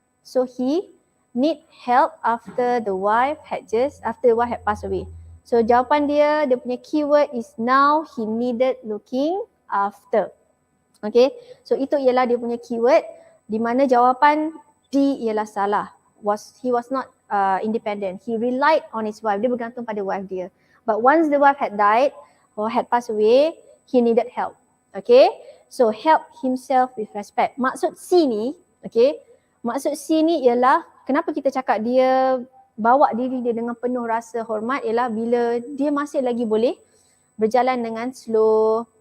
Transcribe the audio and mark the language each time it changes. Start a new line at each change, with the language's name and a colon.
English: So he need help after the wife had passed away. So
Malay: jawapan dia punya
English: keyword is now he needed looking after.
Malay: Okay, so itu ialah dia punya keyword di mana jawapan D ialah salah.
English: He was not independent. He relied on his wife.
Malay: Dia bergantung pada wife dia.
English: But once the wife had died or had passed away, he needed help. Okay? So help himself with respect.
Malay: Maksud C ni, okay? Maksud C ni ialah kenapa kita cakap dia bawa diri dia dengan penuh rasa hormat ialah bila dia masih lagi boleh berjalan dengan slow.